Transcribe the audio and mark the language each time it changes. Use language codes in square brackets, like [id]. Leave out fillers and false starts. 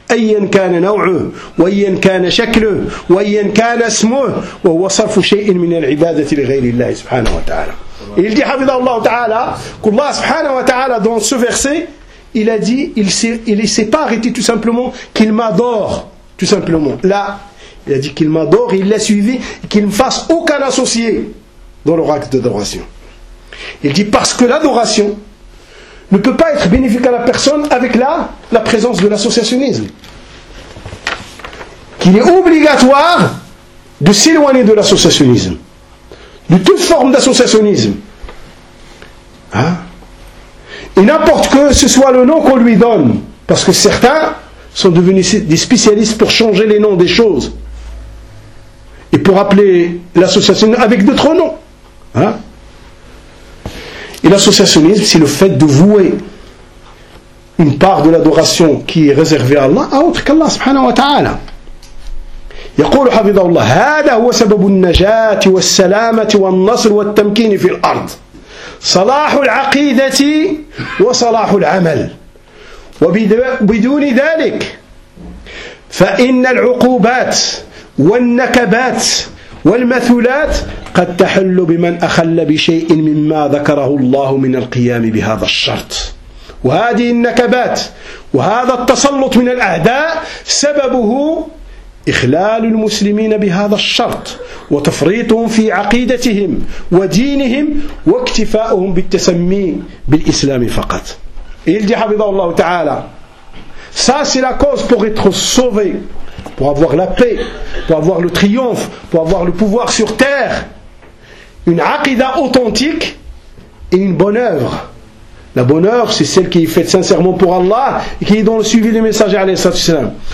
[ar] أيا كان نوعه وأيا كان شكله وأيا كان اسمه وهو صرف شيء من العبادة لغير الله سبحانه وتعالى. [fr] Il dit [ar] حفظه الله تعالى [fr] qu'Allah سبحانه وتعالى dans ce verset il a dit il s'est pas arrêté tout simplement qu'il m'adore tout simplement là il a dit qu'il m'adore et il l'a suivi qu'il ne fasse aucun associé dans leur acte d'adoration. Il dit parce que l'adoration ne peut pas être bénéfique à la personne avec la présence de l'associationnisme. Qu'il est obligatoire de s'éloigner de l'associationnisme, de toute forme d'associationnisme. Hein? Et n'importe que ce soit le nom qu'on lui donne, parce que certains sont devenus des spécialistes pour changer les noms des choses, et pour appeler l'associationnisme avec d'autres noms. Hein? Et l'associationnisme, c'est le fait de vouer une part de l'adoration qui est réservée à Allah à autre qu'Allah subhanahu wa ta'ala. [ar] يقول حفظه الله هذا هو سبب النجاة والسلامة والنصر والتمكين في الأرض صلاح العقيدة وصلاح العمل وبدون ذلك فإن العقوبات والنكبات والمثلات قد تحل بمن أخل بشيء مما ذكره الله من القيام بهذا الشرط وهذه النكبات وهذا التسلط من الأعداء سببه إخلال المسلمين بهذا الشرط وتفريطهم في عقيدتهم ودينهم واكتفاؤهم بالتسمي بالإسلام فقط. يلجح حفظه الله تعالى [fr] ça c'est la cause pour être sauvé pour avoir la paix, pour avoir le triomphe, pour avoir le pouvoir sur terre. Une aqida authentique et une bonne œuvre. La bonne œuvre, c'est celle qui est faite sincèrement pour Allah et qui est dans le suivi du messager alayhi salatu wasalam.